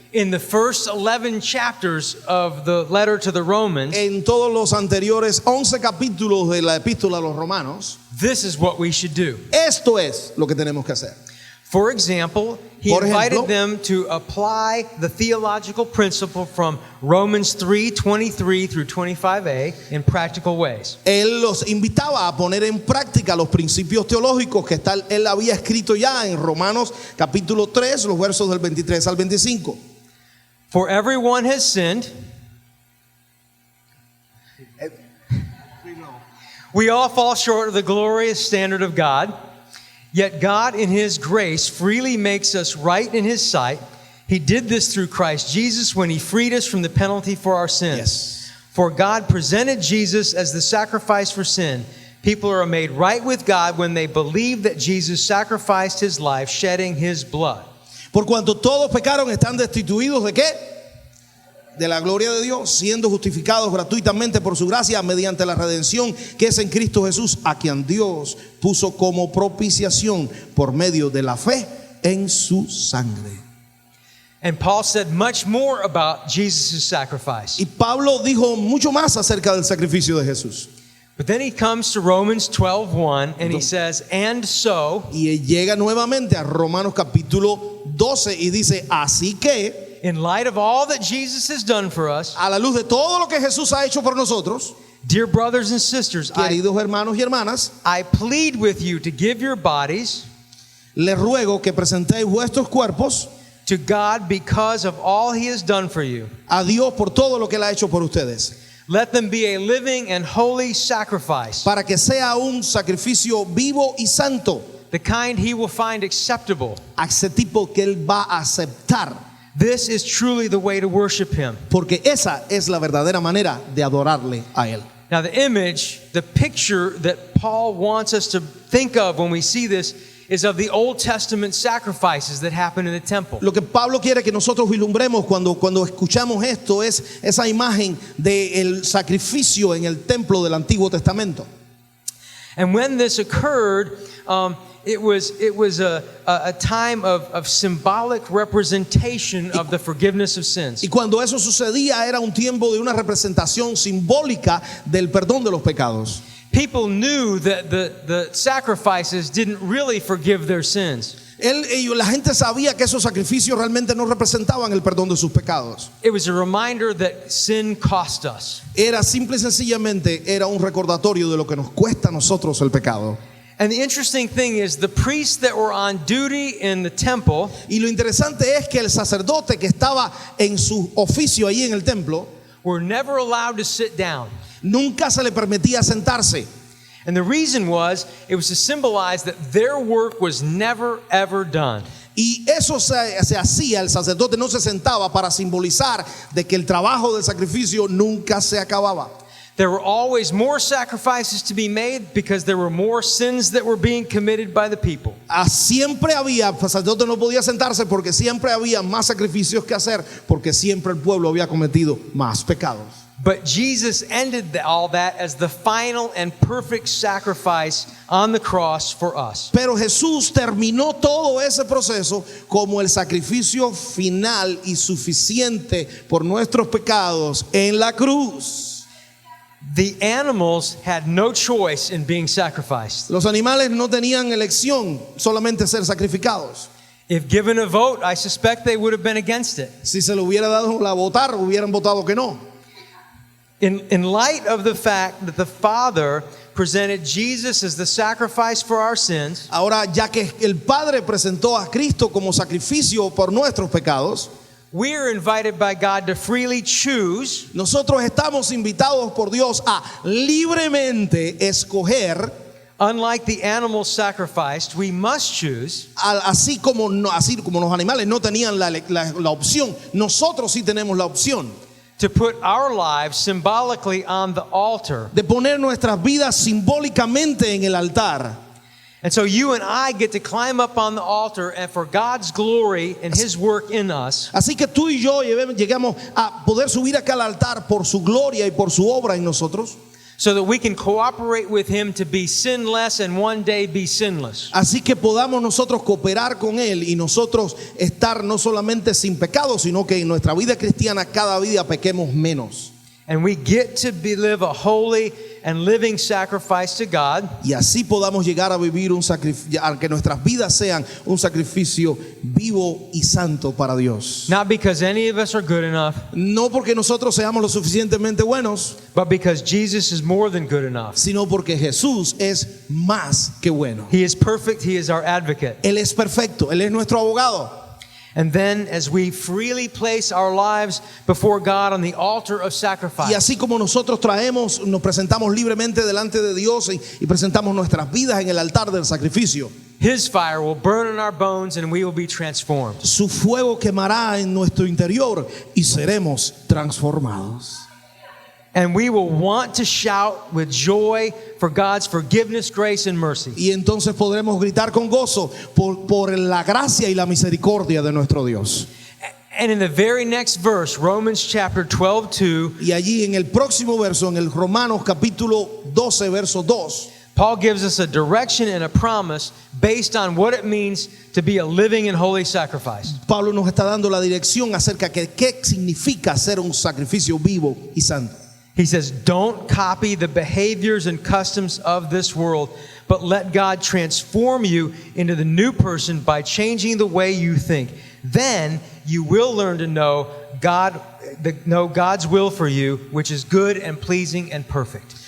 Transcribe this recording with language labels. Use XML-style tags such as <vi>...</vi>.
<en>in the first 11 chapters of the letter to the Romans,</en> <es>en todos los anteriores 11 capítulos de la epístola a los romanos,</es> <en>this is what we should do.</en> <es>esto es lo que tenemos que hacer.</es> <en>For example, he</en> <es>Por</es> <en>invited</en> <es>ejemplo,</es> <en>them to apply the theological principle from Romans 3:23 through 25a in practical ways.</en> <es>Él los invitaba a poner en práctica los principios teológicos que él había escrito ya en Romanos capítulo 3, los versos del 23 al 25.</es> <en>For everyone has sinned. We all fall short of the glorious standard of God. Yet God, in His grace, freely makes us right in His sight. He did this through Christ Jesus when He freed us from the penalty for our sins. Yes. For God presented Jesus as the sacrifice for sin. People are made right with God when they believe that Jesus sacrificed His life, shedding His blood.</en> <es>Por cuanto todos pecaron, están destituidos ¿de qué? De la gloria de Dios, siendo justificados gratuitamente por su gracia mediante la redención que es en Cristo Jesús, a quien Dios puso como propiciación por medio de la fe en su sangre.</es> <en>And Paul said much more about Jesus' sacrifice.</en> <es>Y Pablo dijo mucho más acerca del sacrificio de Jesús.</es> <en>But then he comes to Romans 12:1 and he says, and so,</en> <es>Y llega nuevamente a Romanos capítulo 12 y dice, así que,</es> <en>in light of all that Jesus has done for us,</en> <es>a la luz de todo lo que Jesús ha hecho por nosotros,</es> <en>dear brothers and sisters,</en> <es>queridos hermanos y hermanas,</es> <en>I plead with you to give your bodies</en> <es>les ruego que presentéis vuestros cuerpos</es> <en>to God because of all He has done for you.</en> <es>a Dios por todo lo que Él ha hecho por ustedes,</es> <en>Let them be a living and holy sacrifice,</en> <es>para que sea un sacrificio vivo y santo,</es> <en>the kind He will find acceptable.</en> <es>a ese tipo que Él va a aceptar,</es> <en>This is truly the way to worship Him.</en> <es>porque esa es la verdadera manera de adorarle a Él.</es> <en>Now the image, the picture that Paul wants us to think of when we see this is of the Old Testament sacrifices that happened in the temple.</en> <es>Lo que Pablo quiere que nosotros vislumbremos cuando escuchamos esto es esa imagen del sacrificio en el templo del Antiguo Testamento.</es> <en>And when this occurred, it was a time of symbolic representation of the forgiveness of sins.</en> <es>Y cuando eso sucedía era un tiempo de una representación simbólica del perdón de los pecados.</es> <en>People knew that the sacrifices didn't really forgive their sins.</en> <es>La gente sabía que esos sacrificios realmente no representaban el perdón de sus pecados.</es> <en>It was a reminder that sin cost us.</en> <es>Era simple y sencillamente era un recordatorio de lo que nos cuesta a nosotros el pecado.</es> <en>And the interesting thing is the priests that were on duty in the temple,</en> <es>Y lo interesante es que el sacerdote que estaba en su oficio ahí en el templo</es> <en>were never allowed to sit down.</en> <es>nunca se le permitía sentarse.</es> <en>And the reason was, it was to symbolize that their work was never ever done.</en> <es>Y eso se hacía, el sacerdote no se sentaba para simbolizar de que el trabajo del sacrificio nunca se acababa.</es> <en>There were always more sacrifices to be made because there were more sins that were being committed by the people.</en> <es>Siempre había, el sacerdote no podía sentarse porque siempre había más sacrificios que hacer, porque siempre el pueblo había cometido más pecados.</es> <en>But Jesus ended all that as the final and perfect sacrifice on the cross for us.</en> <es>Pero Jesús terminó todo ese proceso como el sacrificio final y suficiente por nuestros pecados en la cruz.</es> <en>The animals had no choice in being sacrificed.</en> <es>Los animales no tenían elección, solamente ser sacrificados.</es> <en>If given a vote, I suspect they would have been against it.</en> <es>Si se le hubiera dado a votar, hubieran votado que no.</es> <en>In light of the fact that the Father presented Jesus as the sacrifice for our sins,</en> <es>Ahora, ya que el Padre presentó a Cristo como sacrificio por nuestros pecados,</es> <en>we are invited by God to freely choose</en> <es>nosotros estamos invitados por Dios a libremente escoger</es> <en>unlike the animals sacrificed, we must choose</en> <es>Así como los animales no tenían la opción, nosotros sí tenemos la opción</es> <en>to put our lives symbolically on the altar.</en> <es>de poner nuestras vidas simbólicamente en el altar.</es> <en>And so you and I get to climb up on the altar and for God's glory and His work in us.</en> <es>Así que tú y yo llegamos a poder subir acá al altar por su gloria y por su obra en nosotros.</es> <en>So that we can cooperate with Him to be sinless and one day be sinless.</en> <es>Así que podamos nosotros cooperar con Él y nosotros estar no solamente sin pecado, sino que en nuestra vida cristiana cada día pequemos menos.</es> <en>And we get to live a holy and living sacrifice to God.</en> <es>Y así podamos llegar a vivir un sacrificio, que nuestras vidas sean un sacrificio vivo y santo para Dios.</es> <en>Not because any of us are good enough,</en> <es>No porque nosotros seamos lo suficientemente buenos,</es> <en>but because Jesus is more than good enough.</en> <es>sino porque Jesús es más que bueno.</es> <en>He is perfect, He is our advocate.</en> <es>Él es perfecto, Él es nuestro abogado.</es> <en>And then as we freely place our lives before God on the altar of sacrifice,</en> <es>así como nosotros nos presentamos libremente delante de Dios y presentamos nuestras vidas en el altar del sacrificio,</es> <en>His fire will burn in our bones and we will be transformed.</en> <es>su fuego quemará en nuestro interior y seremos transformados.</es> <en>And we will want to shout with joy for God's forgiveness, grace, and mercy.</en> <es>Y entonces podremos gritar con gozo por la gracia y la misericordia de nuestro Dios.</es> <en>And in the very next verse, Romans chapter 12:2,</en> <es>Y allí en el próximo verso, en el Romanos capítulo 12, verso 2,</es> <en>Paul gives us a direction and a promise based on what it means to be a living and holy sacrifice.</en> <es>Pablo nos está dando la dirección acerca de qué significa ser un sacrificio vivo y santo.</es> <en>He says, don't copy the behaviors and customs of this world, but let God transform you into the new person by changing the way you think. Then you will learn to know God's will for you, which is good and pleasing and perfect.</en>